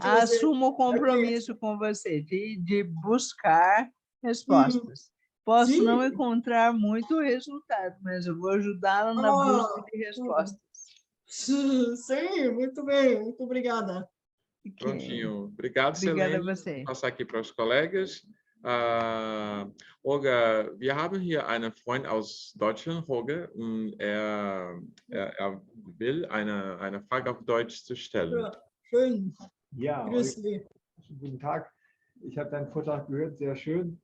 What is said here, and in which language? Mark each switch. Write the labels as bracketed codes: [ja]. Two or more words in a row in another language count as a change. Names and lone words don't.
[pt] Assumo o compromisso com você de buscar respostas. Posso não Sim. encontrar muito resultado, mas eu vou ajudá-la na busca de respostas. Sim, muito bem, muito obrigada. Ok. Prontinho. Obrigado, Obrigada a Selene. você. Vou passar aqui para os colegas. [de] Olga, wir haben hier einen Freund aus Deutschland, Holger, und er will eine Frage auf Deutsch zu stellen. Ja, schön. Ja, Grüß Sie. guten Tag. Ich habe deinen Vortrag gehört, sehr schön.